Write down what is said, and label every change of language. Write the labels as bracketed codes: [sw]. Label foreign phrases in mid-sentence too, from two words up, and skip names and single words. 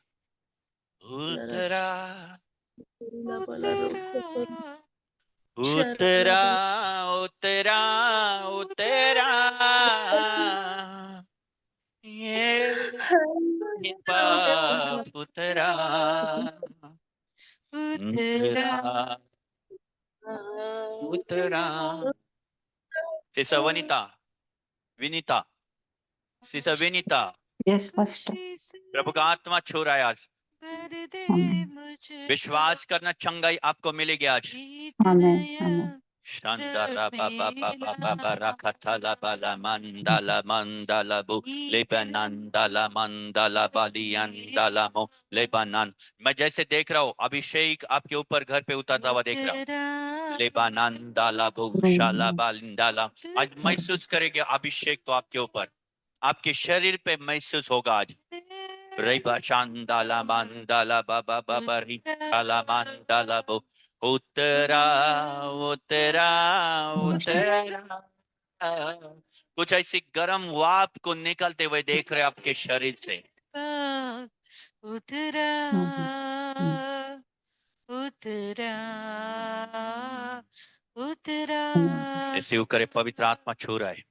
[hi] उतरा उतरा उतरा उतरा ये पाप उतरा उतरा उतरा। सिस्टर विनीता सिस्टर विनीता, [en] yes pastor. [hi] प्रभु का आत्मा छू रहा है आज। विश्वास करना, चंगाई आपको मिलेगी आज। आमीन आमीन। शांतारा बाबा बाबा बाबा राखताला बाला मंदाला मंदाला बु लेपनंदाला मंदाला बालियंदाला मो लेपनन। मैं जैसे देख रहा हूँ अभिषेक आपके ऊपर घर पे उतरता हुआ देख रहा हूँ। लेपनंदाला बु शाला बालिंदाला। आज महसूस करेंगे अभिषेक तो आपके ऊपर, आपके शरीर पे महसूस होगा आज। रेबा शांदाला मांदाला बाबा बाबा रिकाला मांदाला बो उतरा उतरा उतरा। कुछ ऐसी गर्म वाप को निकलते हुए देख रहे आपके शरीर से। उतरा हम्म, उतरा उतरा रिसीव करे, पवित्र आत्मा छू रहा है,